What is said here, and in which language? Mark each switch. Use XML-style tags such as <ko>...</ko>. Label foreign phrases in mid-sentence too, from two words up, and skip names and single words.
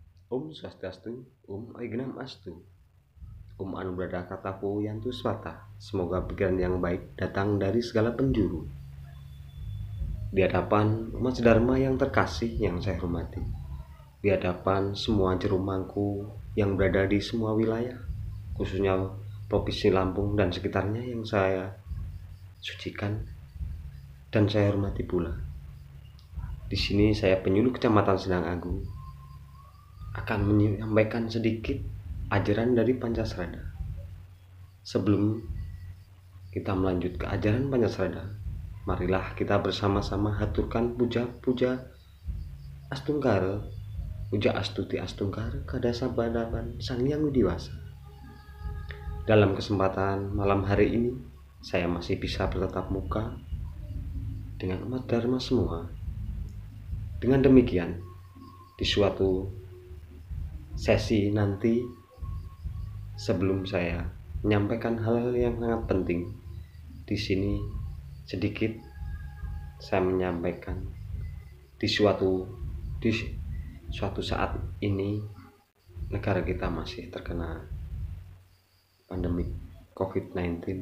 <sa>Om Swastiastu, Om Aignam Astu, Om Anubrada Katapo Yantu Swata.</sa> <id>Semoga pikiran yang baik datang dari segala penjuru. Di hadapan umat Dharma yang terkasih yang saya hormati, di hadapan semua jerumangku yang berada di semua wilayah, khususnya Provinsi Lampung dan sekitarnya yang saya sucikan dan saya hormati pula. Di sini saya penyuluh Kecamatan Sendang Agung akan menyampaikan sedikit ajaran dari Pancasrada. Sebelum kita melanjut ke ajaran Pancasrada, marilah kita bersama-sama haturkan puja-puja Astungkara, puja astuti Astungkara kada sabadaban Sang Hyang Widiwasa. Dalam kesempatan malam hari ini, saya masih bisa bertatap muka dengan umat Dharma semua. Dengan demikian, di suatu sesi nanti, sebelum saya menyampaikan hal-hal yang sangat penting, di sini sedikit saya menyampaikan di suatu saat ini negara kita masih terkena pandemi COVID-19.</id>